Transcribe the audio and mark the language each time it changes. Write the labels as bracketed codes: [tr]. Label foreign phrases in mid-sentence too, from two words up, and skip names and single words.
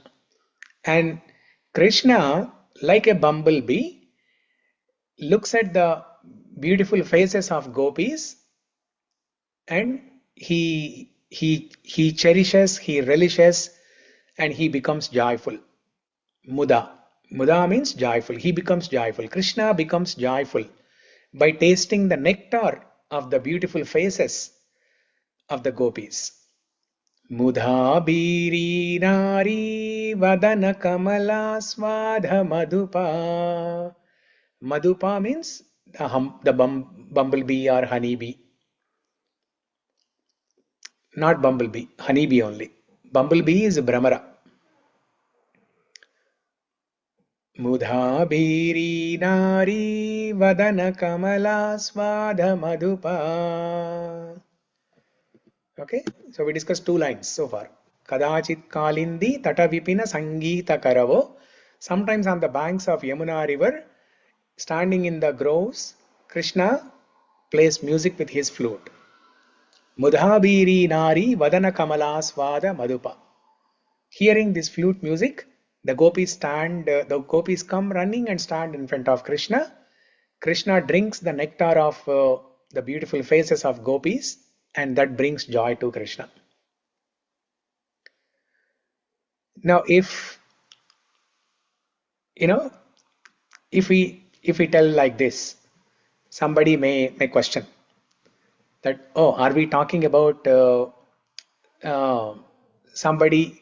[en] And Krishna, like a bumblebee, looks at the beautiful faces of gopis and he cherishes, he relishes, and he becomes joyful. Muda. Muda means joyful. He becomes joyful. Krishna becomes joyful by tasting the nectar of the beautiful faces of the gopis. [sa] Mudha biri nari vadana kamala swadha madhupa. [en] Madhupa means the bumblebee or honeybee. Not bumblebee, honeybee only. Bumblebee is Brahmara. [sa] Mudha biri nari vadana kamala swadha madhupa. [en] Okay, so we discussed two lines so far. [sa] Kadācit kālindī-tat a-vipina-san gītaka-ravo. [en] Sometimes on the banks of Yamuna river, standing in the groves, Krishna plays music with his flute. [sa] Mudha biri nari vadana kamala swada madhupa. [en] Hearing this flute music, the gopis come running and stand in front of Krishna. Krishna drinks the nectar of the beautiful faces of gopis, and that brings joy to Krishna. Now, if we tell like this, somebody may question that, oh, are we talking about somebody?